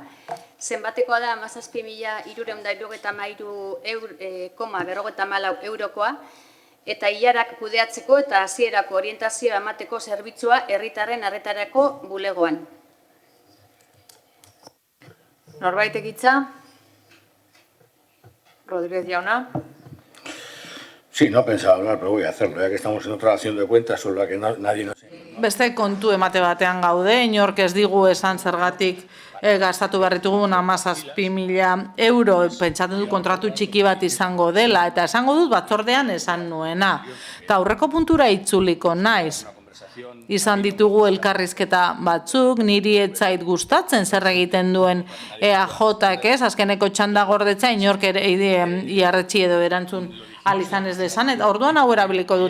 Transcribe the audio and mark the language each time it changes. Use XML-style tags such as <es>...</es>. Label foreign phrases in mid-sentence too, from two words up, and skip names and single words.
<eu>Zenbatekoa da 17.373,54 eurokoa, eta ilarak kudeatzeko eta hasierako orientazioa emateko zerbitzua herritarren arretarako bulegoan. Norbait egitza? Rodríguez jauna.</eu> <es>Sí, no pensaba hablar, pero voy a hacerlo, ya que estamos en otra acción de cuentas sobre la que nadie nos...</es> <eu>Beste kontu emate batean gaude, inork ez digu esan zergatik gastatu behar ditugun 17.000 euro, pentsatzen dut kontratu txiki bat izango dela, eta esango dut batzordean esan nuena. Eta aurreko puntura itzuliko naiz. Izan ditugu elkarrizketa batzuk, niri etzait gustatzen zer egiten duen EAJak ez, azkeneko txanda gordetza inork iarretxi edo erantzun izan ez desan, eta orduan hau erabiliko dut.</eu>